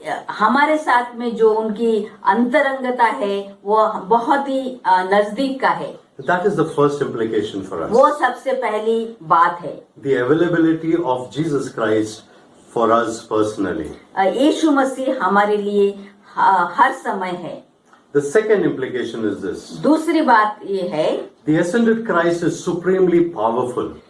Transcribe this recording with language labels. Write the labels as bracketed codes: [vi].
[hi] हमारे साथ में जो उनकी अंतरंगता है वो बहुत ही नजदीक का है। [en] That is the first implication for us. [hi] वो सबसे पहली बात है। [en] The availability of Jesus Christ for us personally. [hi] यीशु मसीह हमारे लिए हर समय है। [en] The second implication is this. [hi] दूसरी बात ये है, [en] The ascended Christ is supremely powerful.